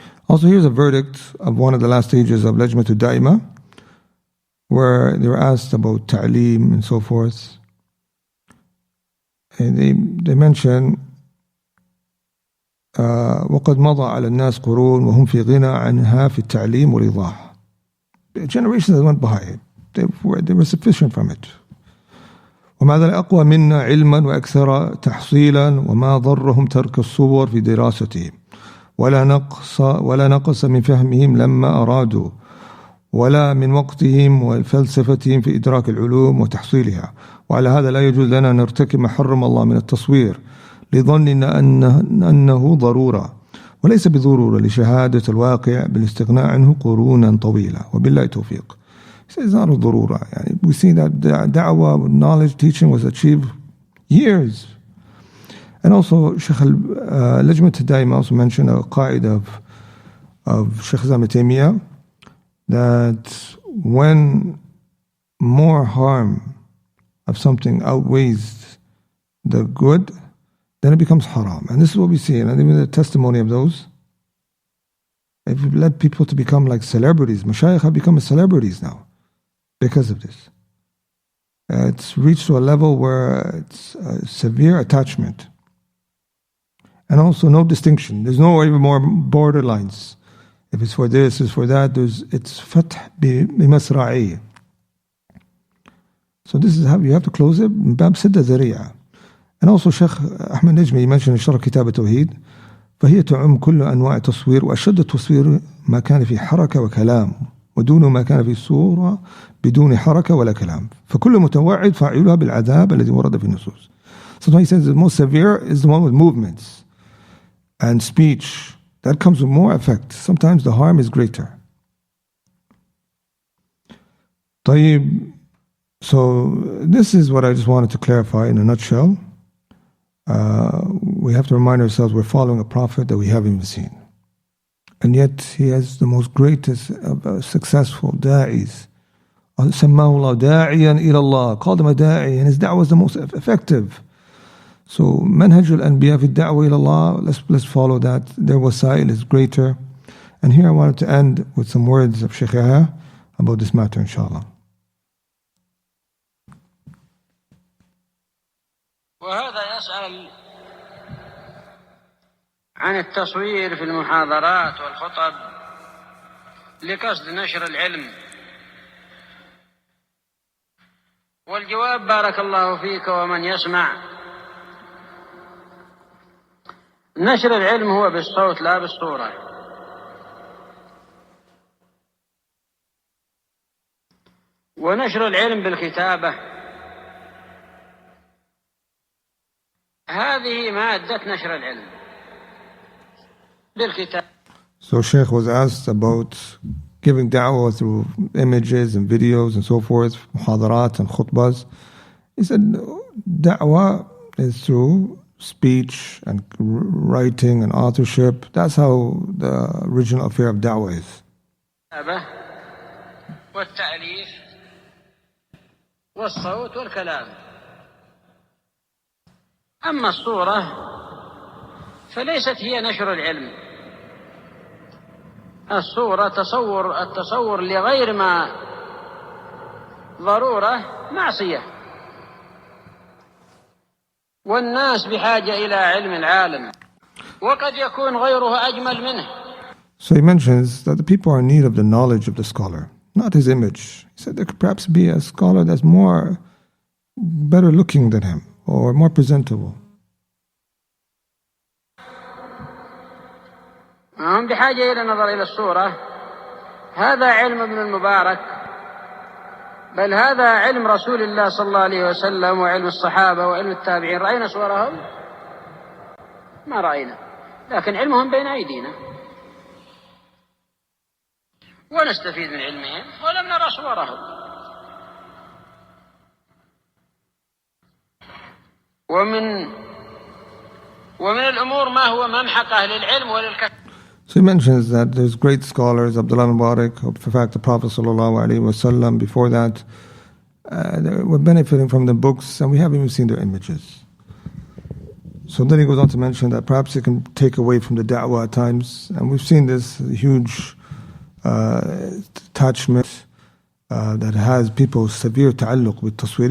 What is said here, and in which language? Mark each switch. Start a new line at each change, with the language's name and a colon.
English: Also, here's a verdict of one of the last stages of Lajnatu Da'ima, where they were asked about ta'aleem and so forth. And they mention
Arabic: وقد مضى على الناس قرون وهم في غنى عنها في التعليم والإيضاح.
English: The generations that went by, they were sufficient from it.
Arabic: ومع ذلك أقوى منا علما وأكثر تحصيلا، وما ضرهم ترك الصور في دراستهم، ولا نقص من فهمهم لما أرادوا، ولا من وقتهم وفلسفتهم في إدراك العلوم وتحصيلها. وعلى هذا لا يجوز لنا أن نرتكب ما حرم الله من التصوير لظننا أنه ضرورة، وليس بضرورة لشهادة الواقع بالاستغناء عنه قرونا طويلة. وبالله التوفيق.
English: It's not a ضرورة.
Arabic: يعني
English: we see that da'wah, knowledge, teaching was achieved years. And also Sheikh Lajnat al-Daima also mentioned a qaida of Sheikh Islam Ibn Taymiyyah, that when more harm of something outweighs the good, then it becomes haram. And this is what we see, and even the testimony of those. If we led people to become like celebrities, mashayikh have become celebrities now because of this. It's reached to a level where it's a severe attachment. And also no distinction. There's no even more borderlines. If it's for this, it's for that. It's
Arabic: fath bimasra'i.
English: So this is how you have to close it.
Arabic: Bab sidda zari'a.
English: And also Sheikh Ahmed Najmi mentioned in Sharh Kitab al-Tawheed,
Arabic: فهي تعم كل أنواع التصوير، وأشد التصوير ما كان في حركة وكلام، ودون ما كان في صورة بدون حركة ولا كلام، فكل متوعد فاعلها بالعذاب الذي ورد في النصوص.
English: Sometimes he says the most severe is the one with movements and speech. That comes with more effect. Sometimes the harm is greater.
Arabic: طيب,
English: so this is what I just wanted to clarify in a nutshell. We have to remind ourselves we're following a prophet that we haven't even seen. And yet he has the most greatest successful da'is.
Arabic: سماه الله داعيا إلى الله,
English: called him a da'i, and his da'wah was the most effective. So
Arabic: manhaj al-anbiya fi da'wah ila Allah,
English: let's follow that. Their wasail is greater. And here I wanted to end with some words of Shaykh Yahya about this matter, inshallah.
Arabic: وهذا يسأل عن التصوير في المحاضرات والخطب لقصد نشر العلم، والجواب بارك الله فيك ومن يسمع، نشر العلم هو بالصوت لا بالصورة. ونشر العلم بالكتابة هذه مادة نشر العلم بالكتابة.
English: So Sheikh was asked about giving da'wah through images and videos and so forth, muhadarat and khutbahs. He said da'wah is through speech and writing and authorship. That's how the original affair of da'wah is.
Arabic: والتأليف والصوت والكلام. أما الصورة فليست هي نشر العلم. الصورة التصور لغير ما ضرورة معصية، والناس بحاجة إلى علم العالم، وقد يكون غيره أجمل منه.
English: So he mentions that the people are in need of the knowledge of the scholar, not his image. He said there could perhaps be a scholar that's better looking than him, or more presentable.
Arabic: هم بحاجة إلى النظر إلى الصورة. هذا علم ابن المبارك، بل هذا علم رسول الله صلى الله عليه وسلم وعلم الصحابة وعلم التابعين. رأينا صورهم؟ ما رأينا، لكن علمهم بين أيدينا ونستفيد من علمهم ولم نرى صورهم. ومن الأمور ما هو ممحقة للعلم وللكتاب.
English: So he mentions that there's great scholars, Abdullah Mubarak, in fact the Prophet ﷺ, before that, were benefiting from the books, and we haven't even seen their images. So then he goes on to mention that perhaps it can take away from the da'wah at times, and we've seen this huge attachment that has people severe ta'alluq with tasweer.